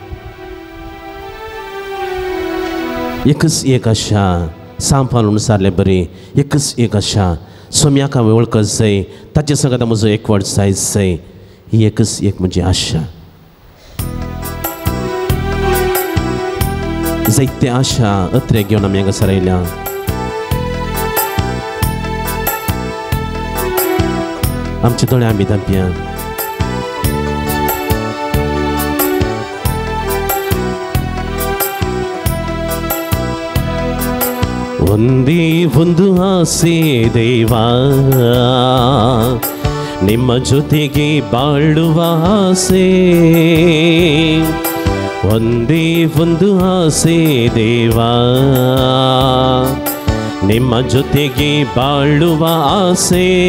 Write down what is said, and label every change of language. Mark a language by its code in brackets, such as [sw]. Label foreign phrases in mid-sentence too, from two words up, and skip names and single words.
[kok] एकच एक आशा सांबाळून सारले बरी एकच एक आशा सोम्याक हांवें वळखत जाय ताचे संगत म्हजो एकवट जाय ही एकच एक म्हजी आशा जायते आशा अत्रे घेवन आमी हांगासर आयल्या आमचे दोळे आमी धांपया [kn] ಒಂದೇ ಒಂದು ಆಸೆ ದೇವಾ ನಿಮ್ಮ ಜೊತೆಗೆ ಬಾಳುವ ಆಸೆ ಒಂದೇ ಒಂದು ಆಸೆ ದೇವಾ ನಿಮ್ಮ ಜೊತೆಗೆ ಬಾಳುವ ಆಸೆ